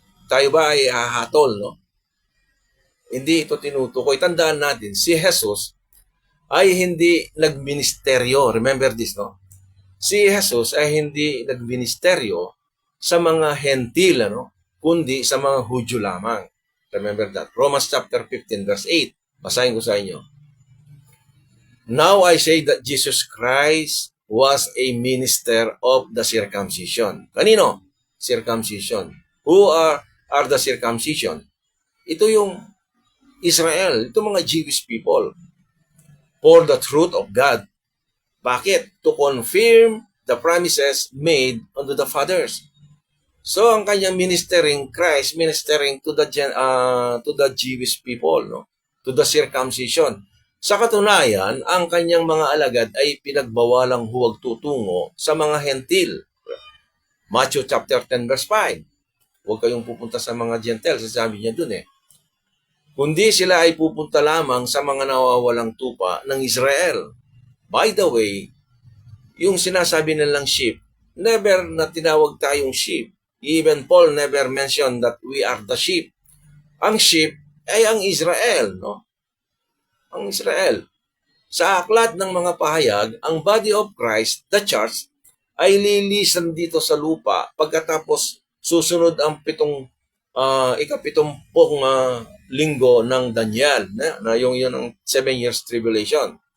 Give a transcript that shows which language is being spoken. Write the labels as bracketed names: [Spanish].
[Filipino] Tayo ba ay hahatol? Hindi ito tinutukoy. Tandaan natin, si Jesus ay hindi nagministeryo. Remember this, Si Jesus ay hindi nagministeryo sa mga hentil, kundi sa mga Hudyo lamang. [English] Remember that. Romans chapter 15 verse 8. Basahin ko sa inyo. Now I say that Jesus Christ was a minister of the circumcision. Kanino? Circumcision. Who are the circumcision? Ito yung Israel. Ito mga Jewish people. For the truth of God. Bakit? To confirm the promises made unto the fathers. So ang kanyang ministering, Christ ministering to the Jewish people, to the circumcision. [Filipino] Sa katunayan, ang kanyang mga alagad ay pinagbawalang huwag tutungo sa mga hentil. Matthew chapter 10 verse 5. Huwag kayong pupunta sa mga Gentiles, sabi niya dun kundi sila ay pupunta lamang sa mga nawawalang tupa ng Israel. By the way, yung sinasabi nilang sheep, never na tinawag tayong sheep. [English] Even Paul never mentioned that we are the sheep. [Filipino] Ang sheep ay ang Israel, Ang Israel. Sa aklat ng mga pahayag, ang body of Christ, the church, ay lilisan dito sa lupa pagkatapos susunod ang ikapitumpong linggo ng Daniel, na yung ang 7 years tribulation.